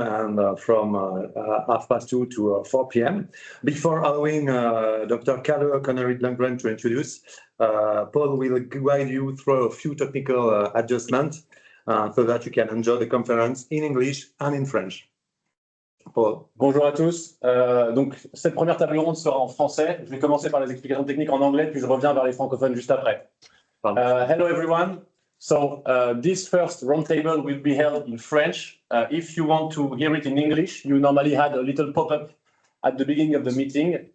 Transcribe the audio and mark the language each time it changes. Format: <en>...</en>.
<en>and from 2:30 to 4 p.m. Before allowing Dr. Kalle Connery-Lundgren to introduce, Paul will guide you through a few technical adjustments so that you can enjoy the conference in English and in French. Paul.</en> <fr>Bonjour à tous. Donc, cette première table ronde sera en français. Je vais commencer par les explications techniques en anglais, puis je reviens vers les francophones juste après.</fr> <en>Hello everyone. So, this first roundtable will be held in French. If you want to hear it in English, you normally had a little pop-up at the beginning of the meeting.</en>